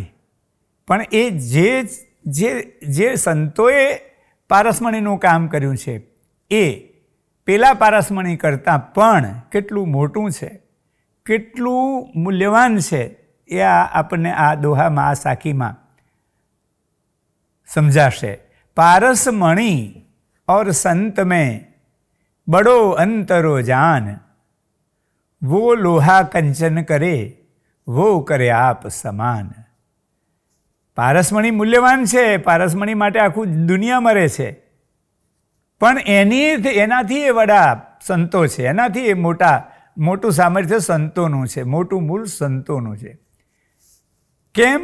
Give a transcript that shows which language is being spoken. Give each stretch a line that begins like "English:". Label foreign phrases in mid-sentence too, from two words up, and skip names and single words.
Gujarati: પણ એ જે સંતોએ પારસમણીનું કામ કર્યું છે, એ પેલા પારસમણી કરતાં પણ કેટલું મોટું છે, કેટલું મૂલ્યવાન છે, એ આપણને આ દોહામાં, આ સાખીમાં સમજાશે.
Hindi: પારસમણી और संत में बड़ो अंतरो जान, वो लोहा कंचन करे वो करे आप સમાન.
Gujarati: પારસમણી મૂલ્યવાન છે, પારસમણી માટે આખું દુનિયા મરે છે, પણ એનાથી એ વડા સંતો છે, એનાથી એ મોટું સામર્થ્ય સંતોનું છે, મોટું મૂળ સંતોનું છે. કેમ?